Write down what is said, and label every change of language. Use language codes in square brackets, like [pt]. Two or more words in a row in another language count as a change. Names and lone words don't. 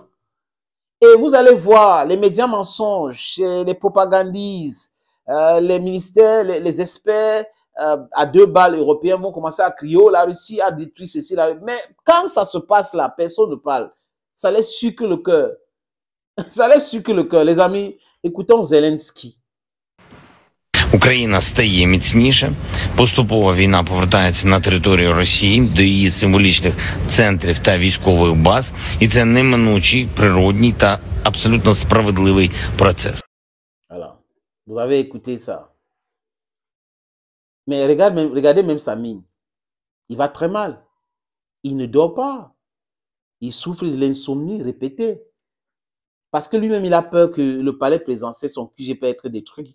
[fr] Et vous allez voir les médias mensonges, les propagandistes, les ministères, les experts à 2 balles européens vont commencer à crier, oh, la Russie a détruit ceci. Mais quand ça se passe là, personne ne parle. Ça les sucre le cœur. Ça les sucre le cœur. Les amis, écoutons Zelensky. [uk] Україна стає міцніше, поступово війна повертається на територію Росії, до її символічних центрів та військових баз, і це неминучий, природній та абсолютно справедливий процес. [fr] Alors, vous avez écouté ça. Mais regardez même sa mine. Il va très mal. Il ne dort pas. Il souffre de l'insomnie répétée. Parce que lui-même, il a peur que le palais présidentiel, son QG peut être détruit.